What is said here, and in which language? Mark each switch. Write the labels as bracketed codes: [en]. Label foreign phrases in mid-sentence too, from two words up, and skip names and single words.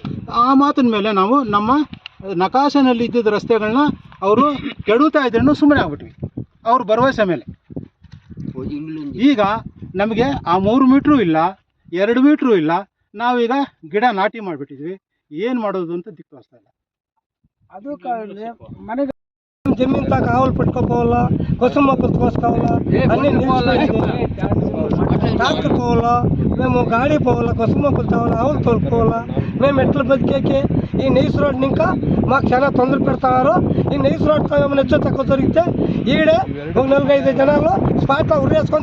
[kn] ಆ ಮಾತಿನ ಮೇಲೆ ನಾವು ನಮ್ಮ ನಕಾಶೆನಲ್ಲಿ ಇದ್ದಿದ್ದ ರಸ್ತೆಗಳನ್ನ ಅವರು ಕೆಡುತ್ತಾ ಇದ್ರೂ ಸುಮ್ಮನೆ ಆಗ್ಬಿಟ್ವಿ ಅವ್ರ ಭರವಸೆ ಮೇಲೆ. ಈಗ ನಮಗೆ ಆ 3 ಮೀಟ್ರೂ ಇಲ್ಲ, 2 ಮೀಟ್ರೂ ಇಲ್ಲ, ನಾವೀಗ ಗಿಡ ನಾಟಿ ಮಾಡಿಬಿಟ್ಟಿದ್ವಿ. ಏನು ಮಾಡೋದು ಅಂತ ದಿಕ್ಕು ಇಲ್ಲ. ಅದು ಮನೆಗೆ ಜಮೀನ್ ತಕ [te] ಆవులు పెట్టుకోపోవాల కోసం మొక్కలు కోసుకోవాలా అన్ని ట్రాక్టర్ పోవాలా మేము గాడి పోవాలా కోసం మొక్కలు తేవాలా ఆవులు తోలుకోవాలా మేము ఎట్లా బతికేకి ఈ నైస్ రోడ్ ఇంకా మాకు చాలా తొందర పెడతారు. ఈ నైస్ రోడ్ ఏమైనా ಹೆಚ್ಚು తక్కువ దొరికితే ఈడే ఒక 4-5 జనాలు స్పాట్లో ఉరేసుకొని